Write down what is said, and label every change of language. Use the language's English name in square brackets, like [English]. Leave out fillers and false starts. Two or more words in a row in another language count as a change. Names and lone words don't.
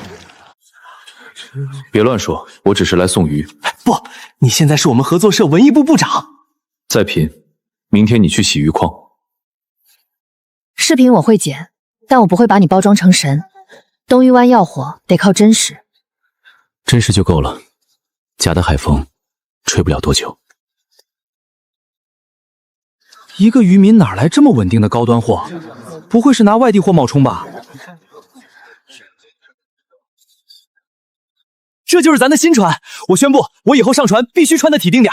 [Chinese] 別亂說，我只是來送魚。不，你現在是我們合作社文藝部部長。再品，明天你去洗魚礦。視頻我會剪，但我不會把你包裝成神。東隅灣要火得靠真實，真實就夠了，假的海風吹不了多久。一個漁民哪來這麼穩定的高端貨？不會是拿外地貨冒充吧？這就是咱的新船，我宣布，我以後上船必須穿的體定點。